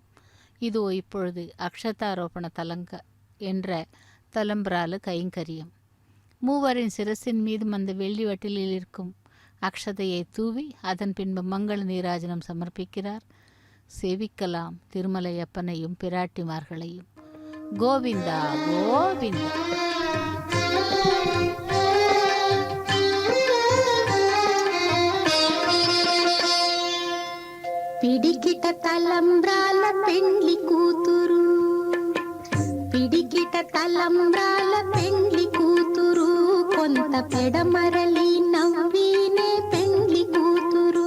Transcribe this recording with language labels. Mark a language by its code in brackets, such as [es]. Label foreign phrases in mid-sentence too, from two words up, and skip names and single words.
[ta] இதோ இப்பொழுது அக்ஷதாரோபண தலங்க என்ற தலம்புரால கைங்கரியம். மூவரின் சிரசின் மீதும் அந்த வெள்ளி வட்டிலில் இருக்கும் அக்ஷதையை தூவி அதன் பின்பு மங்கள நீராஜனம் சமர்ப்பிக்கிறார். சேவிக்கலாம் திருமலையப்பனையும் பிராட்டிமார்களையும். கோவிந்தா கோவிந்தா. [te] పిడికిట తలంబ్రాల పెండ్లి కూతురు, పిడికిట తలంబ్రాల పెండ్లి కూతురు, కొంత పెడమరలి నవ్వీనే పెండ్లి కూతురు.